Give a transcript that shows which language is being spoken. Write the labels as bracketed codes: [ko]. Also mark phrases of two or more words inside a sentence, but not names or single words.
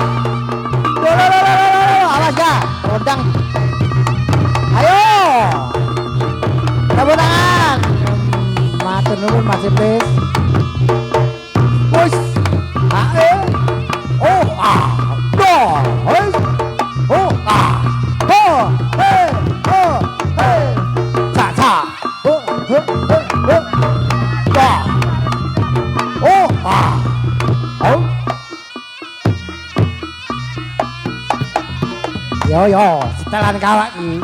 [jv] Awas ya, rodang. Ayo. [id] Tepuk tangan. [jv] Matur nuwun Mas Ipis. Wis. Ayo. Oh, ah. Do. Hei. Oh, ah. Ho. Hey. Ho. Hey. Cha cha. Oh, he. He. Da. Oh, ah. Oh. Yo, setelan kawak iki.